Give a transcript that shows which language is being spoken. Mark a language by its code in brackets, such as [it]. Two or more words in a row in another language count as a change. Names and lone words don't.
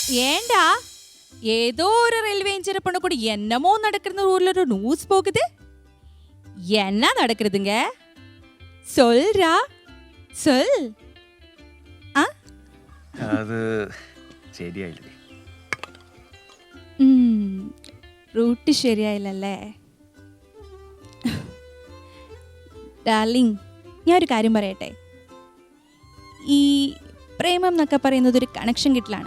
[ta] ஏண்டா ஏதோ ஒரு [en] railway engineer [ta] பண்ண கூட என்னமோ நடக்கிற ஊர்ல ஒரு நியூஸ் போகுது. என்ன நடக்குதுங்க? சொல்றா சொல். [ml] അത് ശരിയായില്ലേ? റൂട്ട് ശരിയായില്ലല്ലേ? ഡാർലിംഗ്, ഞാനൊരു കാര്യം പറയട്ടെ. ഈ പ്രേമം എന്നൊക്കെ പറയുന്നത് ഒരു കണക്ഷൻ കിട്ടലാണ്.